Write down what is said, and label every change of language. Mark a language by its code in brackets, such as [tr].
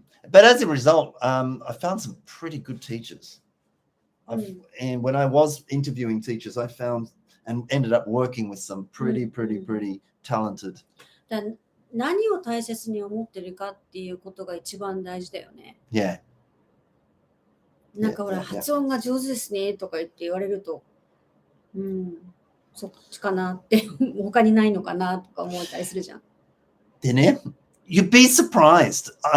[en] But as a result, I found some pretty good teachers. And when I was interviewing teachers, I found and ended up working with some pretty talented. [ja] 何を大切に思ってるかっていうことが一番大事だよね。 [en] Yeah. [ja] なんかほら、発音が上手ですねとか言われると、そっちかなって他にないのかなとか思ったりするじゃん。でね、 [en] you'd be surprised.